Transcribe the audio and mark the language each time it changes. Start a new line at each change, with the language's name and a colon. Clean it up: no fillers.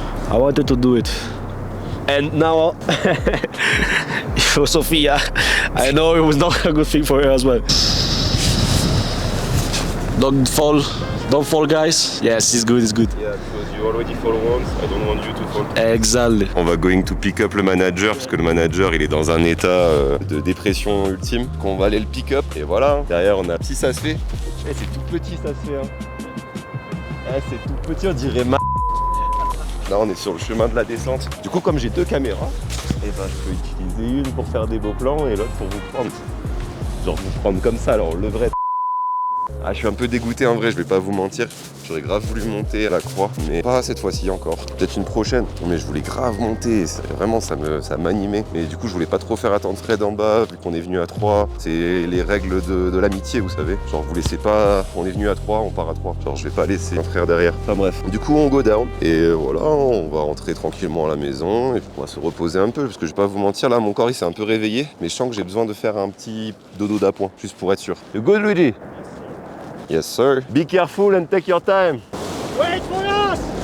English: I wanted to do it. And now, for Sophia, I know it was not a good thing for her as well. Don't fall, guys. Yes, it's good, it's good. Yeah, because you already fall once. I don't want you to fall. Exactly.
French: On va
English: going to pick up
French: le manager parce que le manager il est dans un état de dépression ultime. Qu'on va aller le
English: pick up
French: et voilà. Derrière on a si ça se fait. Eh, c'est tout petit ça se fait. Hein. Eh, c'est tout petit, on dirait ma. Là on est sur le chemin de la descente. Du coup comme j'ai deux caméras, et ben je peux utiliser une pour faire des beaux plans et l'autre pour vous prendre. Genre vous prendre comme ça, alors le vrai. Ah, je suis un peu dégoûté en vrai, je vais pas vous mentir. J'aurais grave voulu monter à la croix, mais pas cette fois-ci encore. Peut-être une prochaine. Mais je voulais grave monter, vraiment ça m'animait. Mais du coup je voulais pas trop faire attendre Fred en bas, vu qu'on est venu à 3. C'est les règles de l'amitié, vous savez. Genre vous laissez pas, on est venu à 3, on part à 3. Genre je vais pas laisser un frère derrière. Enfin bref. Du coup on
English: go down.
French: Et voilà, on va rentrer tranquillement à la maison et on va se reposer un peu. Parce que je vais pas vous mentir, là mon corps il s'est un peu réveillé. Mais je sens que j'ai besoin de faire un petit dodo d'appoint, juste pour être sûr.
English: You good, Luigi? Yes sir. Be careful and take your time. Wait for us!